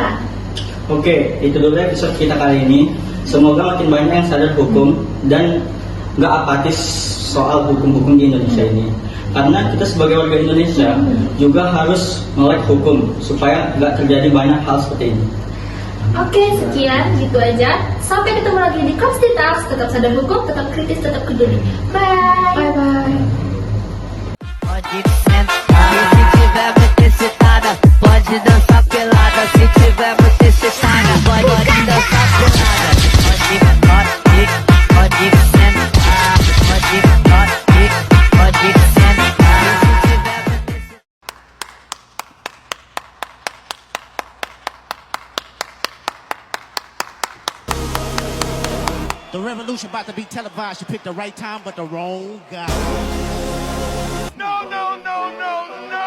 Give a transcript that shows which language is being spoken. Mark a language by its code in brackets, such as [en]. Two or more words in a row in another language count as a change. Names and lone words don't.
[id] Oke, itu dulu episode kita kali ini. Semoga makin banyak yang sadar hukum dan nggak apatis soal hukum-hukum di Indonesia ini. Karena kita sebagai warga Indonesia juga harus melek hukum supaya nggak terjadi banyak hal seperti ini. Oke, sekian gitu aja. Sampai ketemu lagi di Konstitas. Tetap sadar hukum, tetap kritis, tetap peduli. Bye. [en] Bye bye. [pt] Se tiver muito excitada, pode dançar pelada. Se tiver muito excitada, pode dançar pelada. Pode sentar, pode sentar. [en] The revolution about to be televised. You picked the right time, but the wrong guy. No, no, no, no, no!